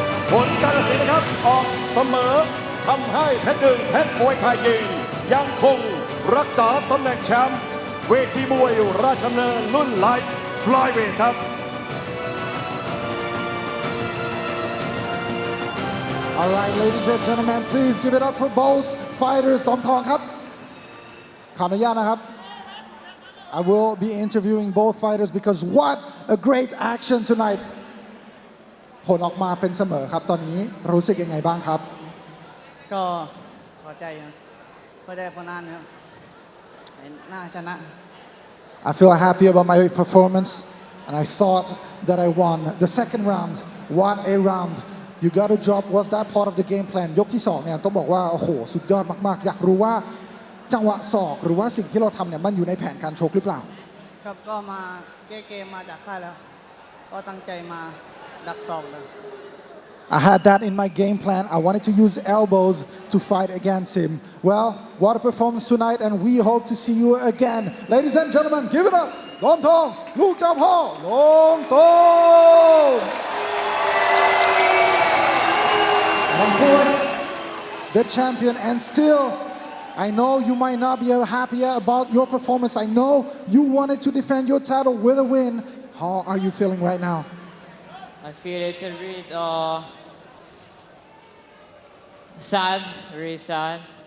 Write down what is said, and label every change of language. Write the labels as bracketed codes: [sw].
[th] ผลการตัดสินนะครับออกเสมอทำให้เพชรหนึ่งเพชรมวยไทยยิมยังคงรักษาตำแหน่งแชมป์เวทีมวยราชดำเนินรุ่นไลท์ฟลายเวทครับ [en] All right, ladies and gentlemen, please give it up for both fighters. [th] ดอมทองครับขออนุญาตนะครับ [en] I will be interviewing both fighters because what a great action tonight. [th] ผลออกมาเป็นเสมอครับตอนนี้รู้สึกยังไงบ้างครับ ก็พอใจนะพอใจผลงานนะครับน่าชนะ [en] I feel happy about my performance and I thought that I won the second round. What a round. You got a drop. Was that part of the game plan? [th] ยกที่2เนี่ยต้องบอกว่าโอ้โหสุดยอดมากๆอยากรู้ว่าจังหวะศอกหรือว่าสิ่งที่เราทำเนี่ยมันอยู่ในแผนการชกหรือเปล่า ครับก็มาแก้เกมมาจากค่ายแล้วก็ตั้งใจมาดักศอกเลย [en] I had that in my game plan. I wanted to use elbows to fight against him. Well, what a performance tonight, and we hope to see you again. Ladies and gentlemen, give it up. [th] Domthong, ลูกเจ้าพ่อ Domthong. [en] And of course, the champion, and still, I know you might not be happy about your performance. I know you wanted to defend your title with a win. How are you feeling right now? I feel a little bit sad, really sad.